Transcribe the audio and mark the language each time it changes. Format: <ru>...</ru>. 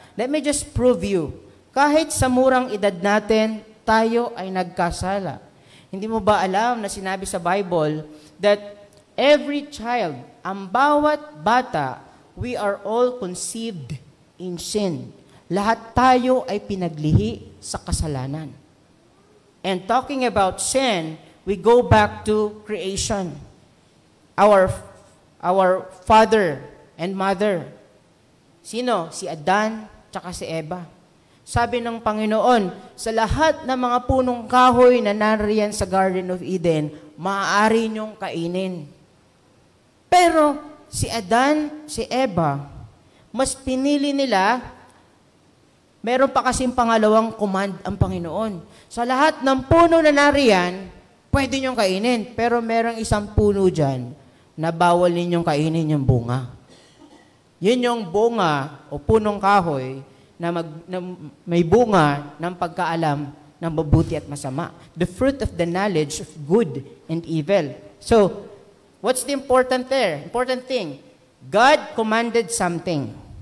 <en>Let me just prove you.</en> <tl>Kahit sa murang edad natin, tayo ay nagkasala. Hindi mo ba alam na sinabi sa Bible</tl> <en>that every child,</en> <tl>ang bawat bata,</tl> <en>we are all conceived in sin.</en> <tl>Lahat tayo ay pinaglihi sa kasalanan.</tl> <en>And talking about sin, we go back to creation. Our father and mother.</en> <tl>Sino? Si Adan, tsaka si Eva. Sabi ng Panginoon, sa lahat ng mga punong kahoy na nariyan sa Garden of Eden, maaari niyong kainin. Pero si Adan, si Eva, mas pinili nila, meron pa kasing pangalawang command ang Panginoon. Sa lahat ng puno na nariyan, pwede niyong kainin. Pero merong isang puno dyan na bawal ninyong kainin yung bunga. Yun yung bunga o punong kahoy na may bunga ng pagkaalam ng mabuti at masama.</tl> <en>The fruit of the knowledge of good and evil. So, what's the important there? Important thing, God commanded something.</en>